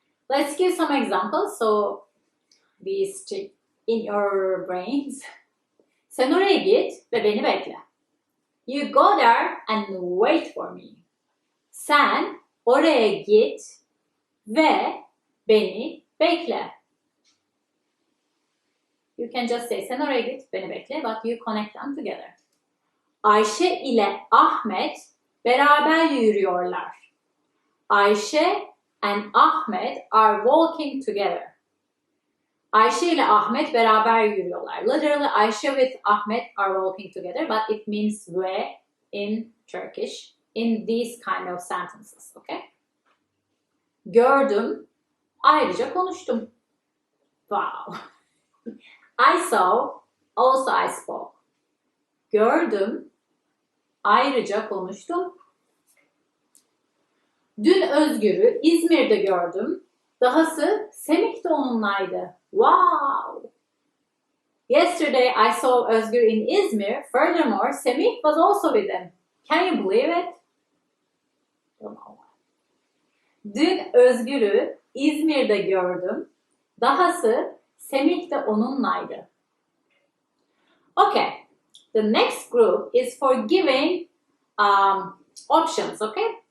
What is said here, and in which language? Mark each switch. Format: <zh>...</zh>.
<en>Let's give some examples so we stick in your brains.</en> <tr>Sen oraya git ve beni bekle.</tr> <en>You go there and wait for me.</en> <tr>Sen oraya git ve beni bekle.</tr> <en>You can just say</en> <tr>sen oraya git, beni bekle,</tr> <en>but you connect them together.</en> <tr>Ayşe ile Ahmet beraber yürüyorlar.</tr> <en>Ayşe and Ahmet are walking together.</en> <tr>Ayşe ile Ahmet beraber yürüyorlar.</tr> <en>Literally, Ayşe with Ahmet are walking together, but it means ve in Turkish in these kind of sentences. Okay?</en> <tr>Gördüm, ayrıca konuştum.</tr> <en>Wow. I saw, also I spoke.</en> <tr>Gördüm, ayrıca konuştum. Dün Özgür'ü İzmir'de gördüm. Dahası Semih de onunlaydı.</tr> <en>Wow! Yesterday I saw Özgür in Izmir. Furthermore, Semih was also with him. Can you believe it?</en> <tr>Dün Özgür'ü İzmir'de gördüm. Dahası Semih de onunlaydı.</tr> <en>Okay. The next group is for giving options, okay?</en>